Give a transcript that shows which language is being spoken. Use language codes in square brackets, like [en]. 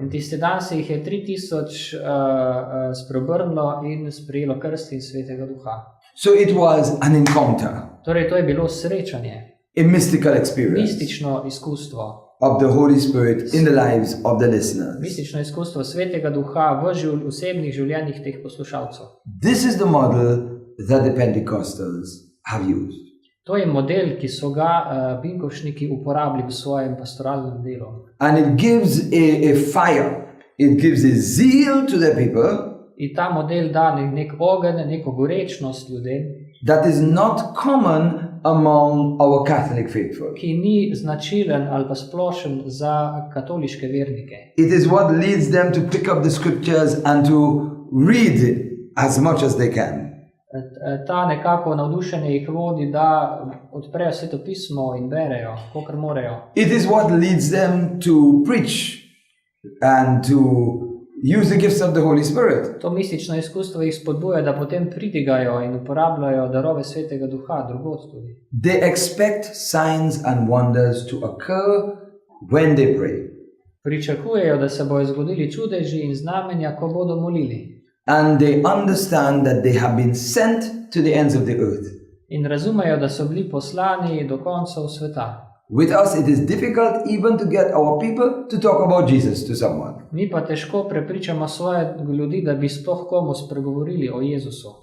[sl] In tisti dan se jih je 3000 spreobrnilo in sprejelo krst in Svetega Duha. [en] So it was an encounter, [sl] Torej, to je bilo srečanje, [en] a mystical experience [sl] mistično izkustvo. [en] of the Holy Spirit in the lives of the listeners. [sl] Mistično izkustvo Svetega Duha v osebnih življenjih teh poslušalcev. [en] This is the model that the Pentecostals have used. [sl] To je model, ki so ga Binkovšniki uporabili v svojem pastoralnem delu. [en] And it gives a fire, it gives a zeal to the people [sl] In ta model da nek ogenj, neko gorečnost ljudem, [en] that is not common among our Catholic faithful. [sl] ki ni značilen ali pa splošen za katoliške vernike. [en] It is what leads them to pick up the scriptures and to read as much as they can. [sl] Ta nekako navdušenje jih vodi, da odprejo svetopismo in berejo, kolikor morejo. [en] It is what leads them to preach and to use the gifts of the Holy Spirit. [sl] To mistično izkustvo jih spodbuja, da potem pridigajo in uporabljajo darove Svetega Duha drugod tudi. [en] They expect signs and wonders to occur when they pray. [sl] Pričakujejo, da se bodo zgodili čudeži in znamenja, ko bodo molili. [en] And they understand that they have been sent to the ends of the earth. [sl] In razumejo, da so bili poslani do koncev sveta. [en] With us, it is difficult even to get our people to talk about Jesus to someone. [sl] Mi pa težko prepričamo svoje ljudi, da bi sploh komu spregovorili o Jezusu.